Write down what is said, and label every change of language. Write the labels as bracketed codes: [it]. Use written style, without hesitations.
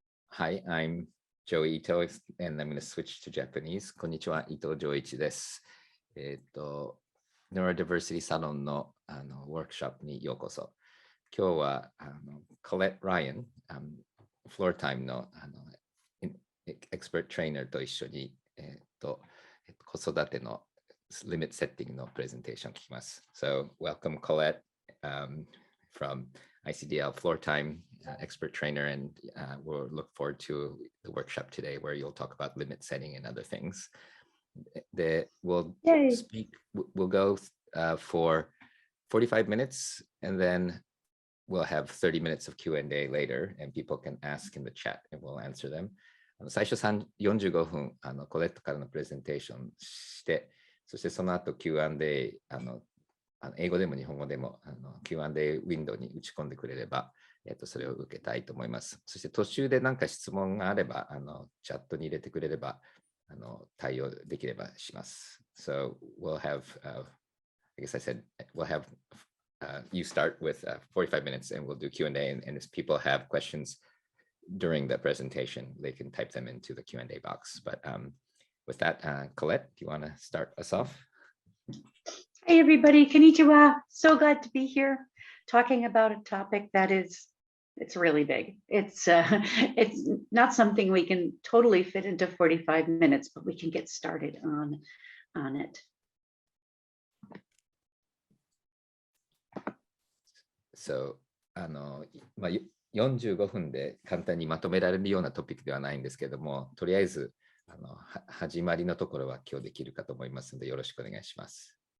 [en] Hi, I'm Joichi, and I'm going to switch to Japanese. [ja] こんにちは、伊藤穰一です。Neurodiversity サロンのワークショップにようこそ。今日はColette、ライアン、Floortime のエキスパートトレーナーと一緒に子育てのリミットセッティングのプレゼンテーションを聞きます。 [en] So, welcome Colette from ICDL Floortime expert trainer, and we'll look forward to the workshop today where you'll talk about limit setting and other things. We'll go for 45 minutes, and then we'll have 30 minutes of Q&A later, and people can ask in the chat, and we'll answer them. [ja] 最初45分コレットからのプレゼンテーションして、そしてその後 Q&A 英語でも日本語でもQ&A ウィンドウに打ち込んでくれれば、それを受けたいと思います。そして途中で何か質問があればチャットに入れてくれれば対応できればします。 [en] So we'll have, I guess I said, we'll have you start with 45 minutes and we'll do Q&A, and if people have questions during the presentation, they can type them into the Q&A box. But with that, Colette, do you want to start us off? Hey everybody, konnichiwa. So glad to be here talking about a topic that it's really big. It's not something we can totally fit into 45 minutes, but we can get started on it. [ja] So, 45分で簡単にまとめられるようなトピックではないんですけども、とりあえず始まりのところは今日できるかと思いますのでよろしくお願いします。